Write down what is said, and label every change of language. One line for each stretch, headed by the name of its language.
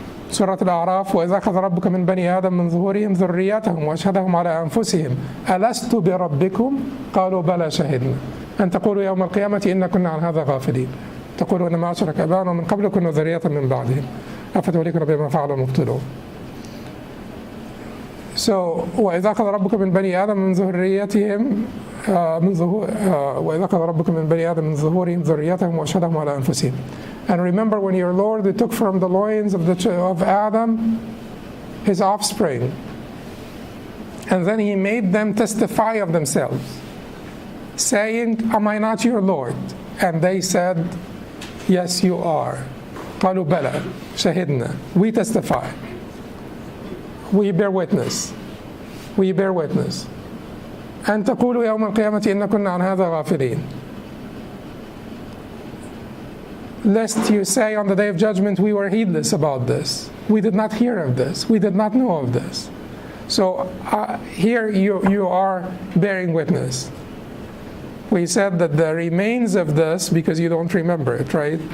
Arabic: سورة الأعراف وإذا أخذ ربك من بني آدم من ظهورهم ذريتهم وأشهدهم على أنفسهم ألست بربكم قالوا بلى شهدنا أن تقولوا يوم القيامة إنا كنا عن هذا غافلين تقولوا إنما أشرك آباؤنا من قبل كنا ذرية من بعدهم أفتهلكنا بما فعل المبطلون. So وإذا أخذ ربك من بني آدم من ذريتهم وإذا أخذ ربك من بني آدم من ظهورهم ذريتهم وأشهدهم على أنفسهم.
English: And remember when your Lord took from the loins of Adam his offspring, and then he made them testify of themselves, saying, am I not your Lord? And they said, yes, you are.
Arabic: قالوا بلى شهدنا,
English: we testify, we bear witness, we bear witness.
Arabic: أن تقولوا يوم القيامة إنا كنا عن هذا غافلين.
English: Lest you say on the day of judgment, we were heedless about this. We did not hear of this. We did not know of this. So here you are bearing witness. We said that the remains of this, because you don't remember it, right?